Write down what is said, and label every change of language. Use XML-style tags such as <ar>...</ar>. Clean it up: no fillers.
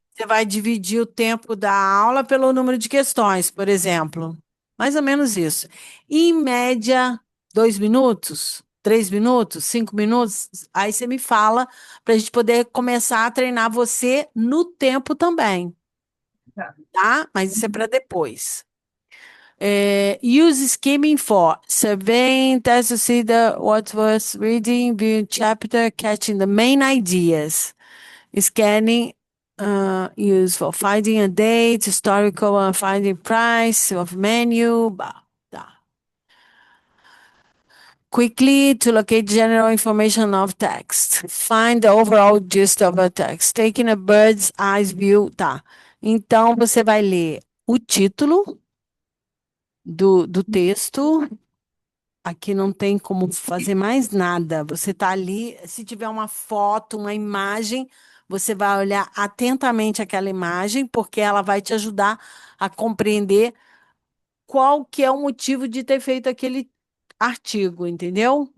<pt>Você vai dividir o tempo da aula pelo número de questões, por exemplo. Mais ou menos isso. Em média, 2 minutos, 3 minutos, 5 minutos. Aí você me fala para a gente poder começar a treinar você no tempo também, Tá. tá? Mas isso é para depois.</pt> <en>Use skimming for surveying, test to see what was reading, view chapter, catching the main ideas. Scanning, use for finding a date, historical, finding price of menu.</en> <pt>Tá.</pt> <en>Quickly to locate general information of text. Find the overall gist of a text. Taking a bird's eye view.</en> <pt>Tá. Então, você vai ler o título do texto. Aqui não tem como fazer mais nada. Você está ali, se tiver uma foto, uma imagem, você vai olhar atentamente aquela imagem, porque ela vai te ajudar a compreender qual que é o motivo de ter feito aquele artigo, entendeu?</pt>